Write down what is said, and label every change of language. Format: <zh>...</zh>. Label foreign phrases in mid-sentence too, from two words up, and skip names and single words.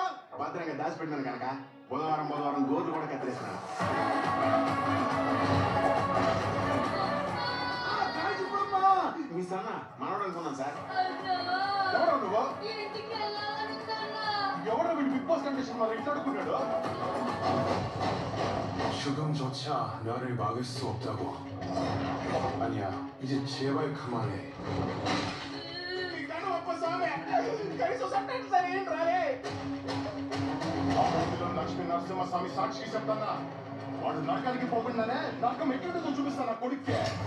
<te>భద్రంగా దాచిపెట్టినాను కనుక బుధవారం గోర్లు కూడా కత్తిరిస్తున్నాను. మీ సన్న మనోడు అనుకున్నాను సార్. ఎవరు నువ్వు? ఇంటికి వెళ్ళాలనుకున్నా. ఎవరు వీడు బిగ్ బాస్ కండిషన్ మరి ఇంట్లో అడుగుతున్నాడు?</te> <ko>죽음조차 너를 막을 수 없다고. 아니야, 이제 제발 그만해.</ko> <te>లక్ష్మీ నరసింహస్వామి సాక్షికి చెప్తానా, వాడు నరకానికి పోకుండానే నరకం ఎట్లుంటుందో చూపిస్తాను నా కొడుక్కే.</te>